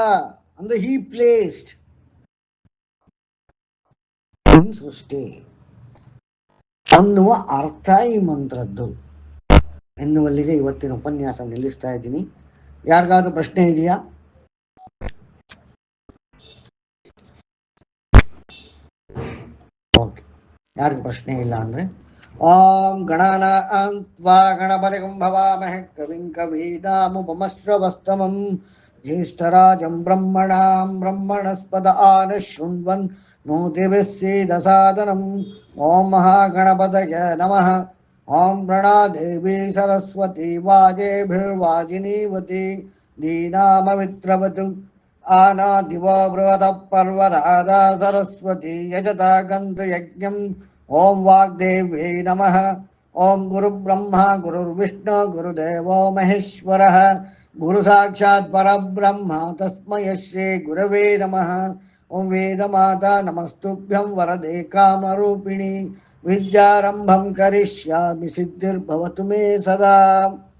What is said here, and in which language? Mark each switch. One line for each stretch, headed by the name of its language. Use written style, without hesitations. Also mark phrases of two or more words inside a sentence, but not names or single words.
Kannada: ಅಂದ್ರೆ
English: he placed in
Kannada: ಸೃಷ್ಟಿ ಅನ್ನುವ ಅರ್ಥ ಈ ಮಂತ್ರದ್ದು ಎನ್ನುವಲ್ಲಿಗೆ ಇವತ್ತಿನ ಉಪನ್ಯಾಸ ನಿಲ್ಲಿಸ್ತಾ ಇದ್ದೀನಿ. ಯಾರಿಗಾದ್ರೂ ಪ್ರಶ್ನೆ ಇದೆಯಾ? ಓಕೆ, ಯಾರಿಗೂ ಪ್ರಶ್ನೆ ಇಲ್ಲ ಅಂದ್ರೆ
Sanskrit: ಓಂ ಗಣಾನಾನ್ವಾ ಗಣಪತಿಂ ಭವಾಮಹೇ ಕವಿಂ ಕವೀನಾಮುಪಮಶ್ರವಸ್ತಮಂ ಜ್ಯೇಷ್ಠರಾಜಂ ಬ್ರಹ್ಮಣಾಂ ಬ್ರಹ್ಮಣಸ್ಪದ ಆನಶೃಣ್ವನ್ ನೋತಿಭಿಸ್ಸೀದಸಾದನಂ. ಓಂ ಮಹಾಗಣಪತಯೇ ನಮಃ. ಓಂ ಪ್ರಣಾದೇವಿ ಸರಸ್ವತಿ ವಾಜೇಭಿರ್ವಾಜಿನೀವತಿ ದೀನಾಮವಿತ್ರವತು ಆನಾದಿವೋ ಬೃಹತಃ ಪರ್ವತಾದ ಸರಸ್ವತಿ ಯಜತಾ ಗಂಧಯಜ್ಞಂ. ಓಂ ವಾಗ್ದೇವ್ಯೈ ನಮಃ. ಓಂ ಗುರುಬ್ರಹ್ಮ ಗುರುರ್ವಿಷ್ಣು ಗುರುದೇವೋ ಮಹೇಶ್ವರಃ. ಗುರು ಸಾಕ್ಷಾತ್ ಪರಬ್ರಹ್ಮ ತಸ್ಮೈ ಶ್ರೀ ಗುರವೇ ನಮಃ. ಓಂ ವೇದಮಾತಾ ನಮಸ್ತುಭ್ಯಂ ವರದೆ ಕಾಮರೂಪಿಣಿ. ವಿದ್ಯಾರಂಭಂ ಕರಿಷ್ಯಾಮಿ ಸಿದ್ಧಿರ್ಭವತು ಮೇ ಸದಾ.